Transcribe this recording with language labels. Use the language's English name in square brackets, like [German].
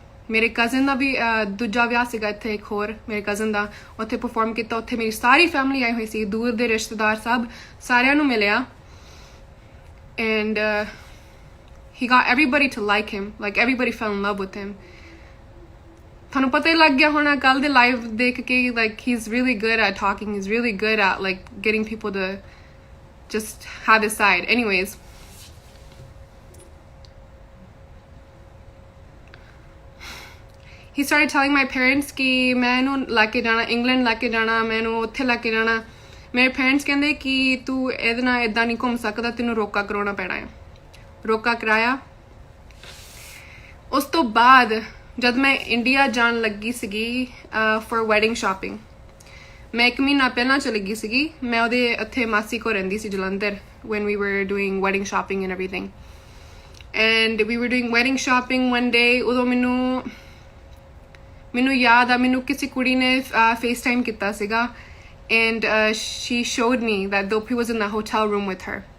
[Punjabi] ਮੇਰੇ ਕਜ਼ਨ ਦਾ ਵੀ ਦੂਜਾ ਵਿਆਹ ਸੀਗਾ ਇੱਥੇ, ਇੱਕ ਹੋਰ ਮੇਰੇ ਕਜ਼ਨ ਦਾ, ਉੱਥੇ ਪਰਫੋਰਮ ਕੀਤਾ। ਉੱਥੇ ਮੇਰੀ ਸਾਰੀ ਫੈਮਿਲੀ ਆਈ ਹੋਈ ਸੀ, ਦੂਰ ਦੇ ਰਿਸ਼ਤੇਦਾਰ ਸਭ, ਸਾਰਿਆਂ ਨੂੰ ਮਿਲਿਆ and [English] he got everybody to like him, like everybody fell in love with him. [Punjabi] ਤੁਹਾਨੂੰ ਪਤਾ ਹੀ ਲੱਗ ਗਿਆ ਹੋਣਾ ਕੱਲ੍ਹ ਦੇ ਲਾਈਵ ਦੇਖ ਕੇ [English] like he's really good at talking, he's really good at like getting people to just have his side. Anyways, he started telling my parents [Punjabi] ਕਿ ਮੈਂ ਇਹਨੂੰ ਲੈ ਕੇ ਜਾਣਾ ਇੰਗਲੈਂਡ, ਲੈ ਕੇ ਜਾਣਾ ਮੈਂ ਇਹਨੂੰ ਉੱਥੇ ਲੈ ਕੇ ਜਾਣਾ। ਮੇਰੇ ਪੇਰੈਂਟਸ ਕਹਿੰਦੇ ਕਿ ਤੂੰ ਇਹਦੇ ਨਾਲ ਇੱਦਾਂ ਨਹੀਂ ਘੁੰਮ ਸਕਦਾ, ਤੈਨੂੰ ਰੋਕਾ ਕਰਾਉਣਾ ਪੈਣਾ ਹੈ। ਰੋਕਾ ਕਰਾਇਆ। ਉਸ ਤੋਂ ਬਾਅਦ ਜਦ ਮੈਂ ਇੰਡੀਆ ਜਾਣ ਲੱਗੀ ਸੀਗੀ ਫॉर ਵੈਡਿੰਗ ਸ਼ਾਪਿੰਗ, ਮੈਂ 1 ਮਹੀਨਾ ਪਹਿਲਾਂ ਚਲੀ ਗਈ ਸੀਗੀ। ਮੈਂ ਉਹਦੇ ਉੱਥੇ ਮਾਸੀ ਕੋਲ ਰਹਿੰਦੀ ਸੀ Jalandhar [English] when we were doing wedding shopping and everything. And we were doing wedding shopping one day. [Punjabi] ਉਦੋਂ ਮੈਨੂੰ ਯਾਦ ਆ ਮੈਨੂੰ ਕਿਸੇ ਕੁੜੀ ਨੇ FaceTime ਕੀਤਾ ਸੀਗਾ [English] and she showed me that Dilpreet was in the hotel room with her.